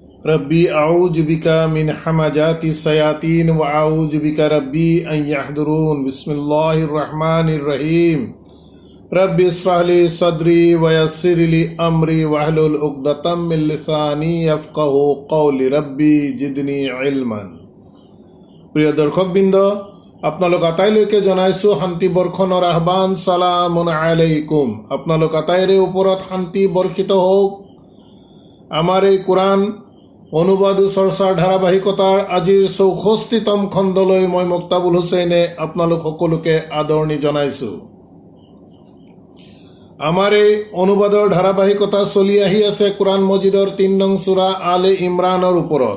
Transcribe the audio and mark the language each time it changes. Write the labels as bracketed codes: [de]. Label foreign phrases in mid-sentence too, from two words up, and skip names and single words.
[ar] رب أعوذ بك من همزات الشياطين وأعوذ بك رب أن يحضرون. بسم الله الرحمن الرحيم. رب اشرح لي صدري ويسر لي أمري واحلل عقدة من لساني يفقهوا قولي رب زدني علما. [as] প্ৰিয় দৰ্শকবৃন্দ, আপোনালোক আটাইলৈকে জনাইছো শান্তি বৰ্ষণৰ আহ্বান। [ar] سلام عليكم. [as] আপোনালোক আটাইৰে ওপৰত শান্তি বৰ্ষিত হওক। আমাৰ এই কোৰআন অনুবাদ চৰ্চাৰ ধাৰাবাহিকতাৰ আজিৰ 64তম খণ্ডলৈ মই মুক্তাবুল হুছেইনে আপোনালোক সকলোকে আদৰণি জনাইছো। আমাৰ এই অনুবাদৰ ধাৰাবাহিকতা চলি আহি আছে কোৰআন মজিদৰ ৩ নং সূৰা আলে ইমৰানৰ ওপৰত।